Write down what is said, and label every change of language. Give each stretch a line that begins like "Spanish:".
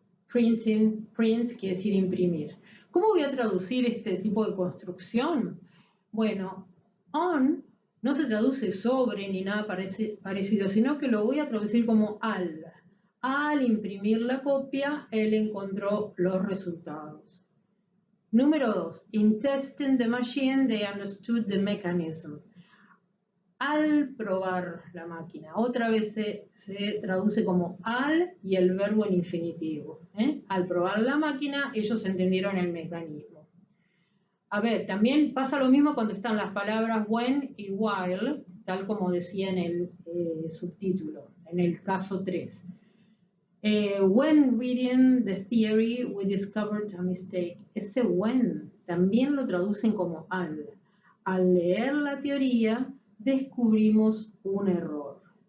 Spanish: Printing, print quiere decir imprimir. ¿Cómo voy a traducir este tipo de construcción? Bueno, on no se traduce sobre ni nada parecido, sino que lo voy a traducir como al. Al imprimir la copia, él encontró los resultados. Número 2.
English: In testing the machine, they understood the mechanism.
Spanish: Al probar la máquina. Otra vez se traduce como al y el verbo en infinitivo. Al probar la máquina, ellos entendieron el mecanismo. A ver, también pasa lo mismo cuando están las palabras when y while, tal como decía en el subtítulo, en el caso 3.
English: When reading the theory, we discovered a mistake.
Spanish: Ese when también lo traducen como al. Al leer la teoría, descubrimos un error.